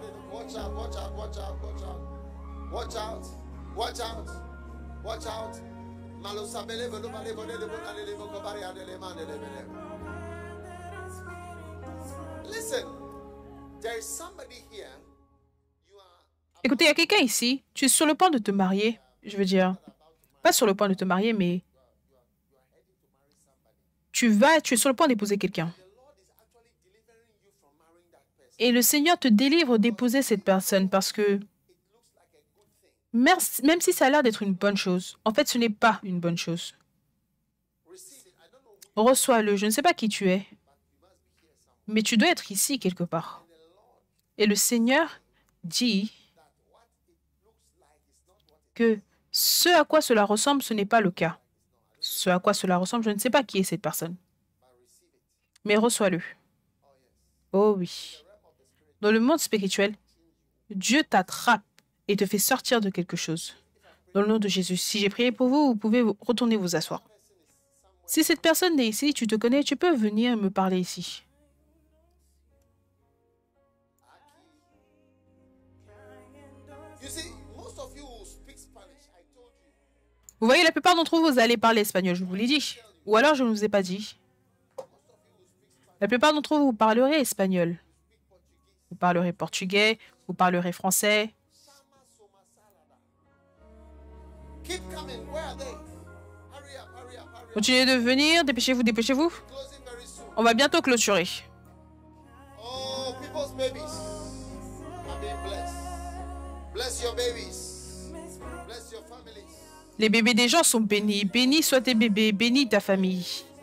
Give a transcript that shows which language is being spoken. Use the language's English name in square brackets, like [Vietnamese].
[English] Watch out, watch out, watch out, watch out. Watch out, watch out, watch out. Malosabele velo bale vole le bonale le boko bari adele mande le bele. Listen, there is somebody here. You are [French] Écoutez, il y a quelqu'un ici. Tu es sur le point de te marier. Je veux dire, pas sur le point de te marier, mais tu es sur le point d'épouser quelqu'un. [English] the Lord is actually delivering you from marrying that person. [French] Et le Seigneur te délivre d'épouser cette personne parce que [English] It looks like a good thing. [French] même si ça a l'air d'être une bonne chose, en fait, ce n'est pas une bonne chose. [English] Receive it. I don't know who, [French] Reçois-le. Je ne sais pas qui tu es, [English] but you must be here [French] Mais tu dois être ici quelque part. Et le Seigneur dit que ce à quoi cela ressemble, ce n'est pas le cas. Ce à quoi cela ressemble, je ne sais pas qui est cette personne. Mais reçois-le. Oh oui. Dans le monde spirituel, Dieu t'attrape et te fait sortir de quelque chose. Dans le nom de Jésus. Si j'ai prié pour vous, vous pouvez retourner vous asseoir. Si cette personne est ici, tu te connais, tu peux venir me parler ici. [English] You see, most of you who speak Spanish, I told you. [French] Vous voyez, la plupart d'entre vous, vous allez parler espagnol, je vous l'ai dit. Ou alors, je ne vous ai pas dit. La plupart d'entre vous, vous parlerez espagnol. Vous parlerez portugais, vous parlerez français. [English] Keep coming. Where are they? Hurry up, hurry up, hurry up. [French] Continuez de venir, dépêchez-vous, dépêchez-vous. [English] Closing very soon. [French] On va bientôt clôturer. [English] Oh, people's babies are being blessed. Bless your babies. Bless your families. [French] Les bébés des gens sont bénis. Bénis soient tes bébés, bénis ta famille.